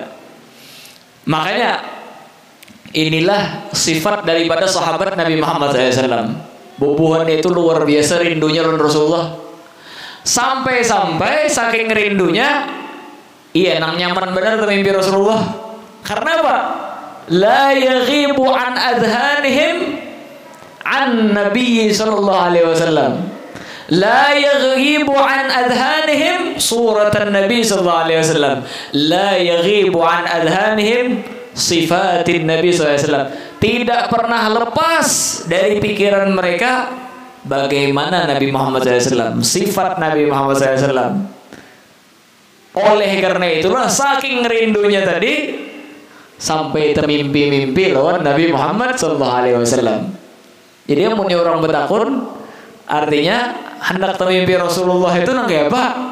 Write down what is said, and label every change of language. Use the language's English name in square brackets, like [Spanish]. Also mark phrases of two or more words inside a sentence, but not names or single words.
[Banjar] Makanya inilah sifat daripada sahabat Nabi Muhammad SAW. Bubuhan itu luar biasa rindunya lawan Rasulullah. Sampai-sampai saking rindunya, iya, nang nyaman benar termimpi Rasulullah. Karena apa? [Arabic] لا يغيب عن أذهانهم النبي صلى الله عليه وسلم. لا يغيب عن أذهانهم صورة النبي صلى الله عليه وسلم. لا يغيب عن أذهانهم صفة النبي صلى الله عليه وسلم. [Indonesian] Tidak pernah lepas dari pikiran mereka bagaimana Nabi Muhammad SAW, sifat Nabi Muhammad SAW. [Banjar] Oleh karena itulah saking rindunya tadi sampai termimpi-mimpi lawan Nabi Muhammad SAW. Jadi yang punya orang bertakun artinya hendak termimpi Rasulullah itu nang kayak apa?